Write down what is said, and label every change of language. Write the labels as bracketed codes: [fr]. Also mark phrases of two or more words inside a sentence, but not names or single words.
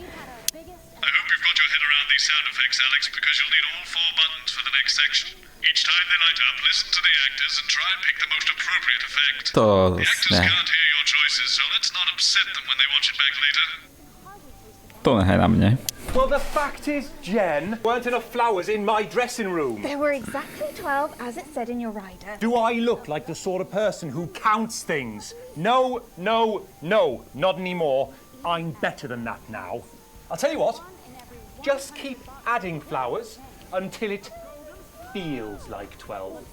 [en] I hope you've got your head around these sound effects, Alex, because you'll need all 4 buttons for the next section. Each time they light up, listen to the actors and try and pick the most appropriate effect. The actors can't hear your choices, so let's not upset them when they watch it back later. [sk] To nechaj na mne. [en] Well, the fact is, Jen, weren't enough flowers in my dressing room. There were exactly 12, as it said in your rider. Do I look like the sort of person who counts things? No, not anymore. I'm better than that now. I'll tell you what, just keep adding flowers until it feels like 12.